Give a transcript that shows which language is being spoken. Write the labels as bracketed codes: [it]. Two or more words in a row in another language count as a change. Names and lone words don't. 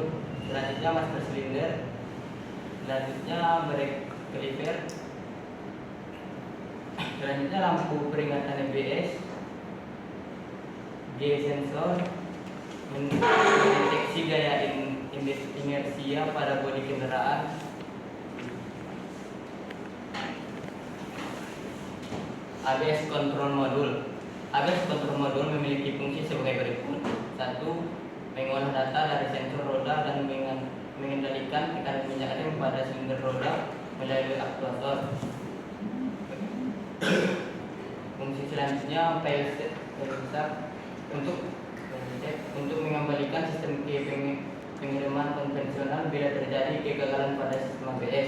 [id] Selanjutnya [en] master cylinder. [id] Selanjutnya [en] brake caliper. [id] Selanjutnya lampu peringatan ABS, [en] G sensor, [id] mendeteksi gaya inersia pada bodi kendaraan. [en] ABS control module. ABS control module [id] memiliki fungsi sebagai berikut: 1. Mengolah data dari sensor roda dan mengendalikan tekanan minyak rem pada silinder roda melalui aktuator. Fungsi selanjutnya fail besar untuk mengembalikan sistem pengereman konvensional bila terjadi kegagalan pada sistem ABS.